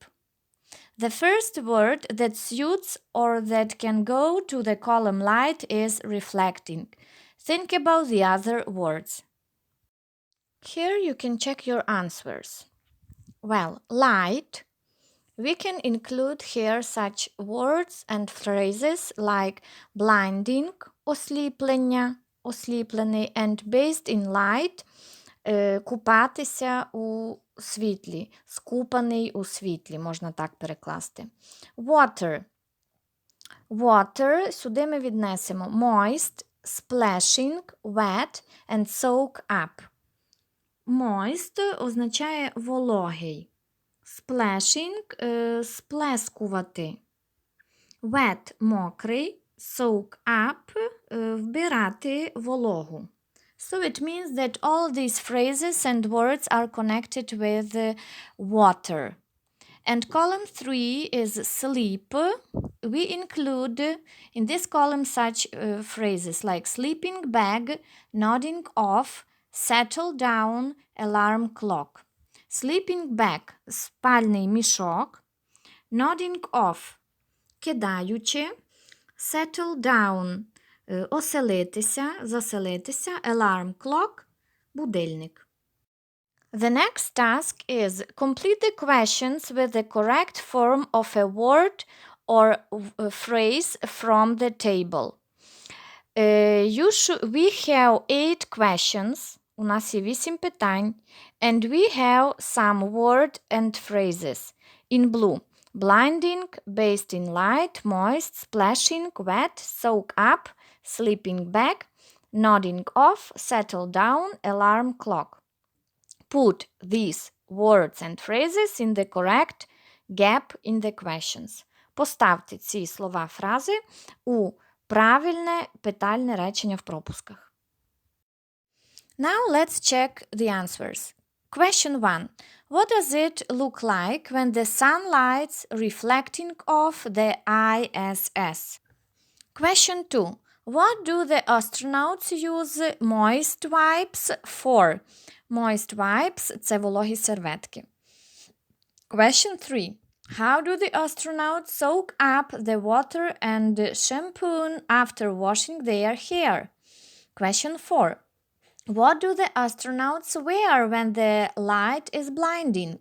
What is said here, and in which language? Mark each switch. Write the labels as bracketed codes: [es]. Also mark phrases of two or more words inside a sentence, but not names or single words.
[en] The first word that suits or that can go to the column light is reflecting. Think about the other words. Here you can check your answers. Well, light. We can include here such words and phrases like blinding, [uk] осліплення, осліплений, [en] and bathed in light, [uk] купатися у світлі, скупаний у світлі, можна так перекласти. [en] Water. Water, [uk] сюди ми віднесемо [en] moist, splashing, wet and soak up. [uk] Moist означає вологий. Splashing – сплескувати. Wet – мокрий. [en] Soak up – [uk] вбирати вологу. [en] So it means that all these phrases and words are connected with water. And column 3 is sleep. We include in this column such phrases like sleeping bag, nodding off, settle down, alarm clock. Sleeping bag – [uk] спальний мішок. [en] Nodding off – кидаючи. Settle down – [uk] оселитися, заселитися. [en] Alarm clock – будильник. The next task is complete the questions with the correct form of a word or a phrase from the table. We have 8 questions. [uk] У нас є 8 питань. [en] And we have some word and phrases. In blue. Blinding, bathed in light, moist, splashing, wet, soak up, sleeping bag, nodding off, settle down, alarm clock. Put these words and phrases in the correct gap in the questions. [uk] Поставте ці слова, фрази у правильне питальне речення в пропусках. [en] Now let's check the answers. Question 1. What does it look like when the sun lights reflecting off the ISS? Question 2. What do the astronauts use moist wipes for? Moist wipes – [uk] це вологі серветки. [en] Question 3. How do the astronauts soak up the water and shampoo after washing their hair? Question 4. What do the astronauts wear when the light is blinding?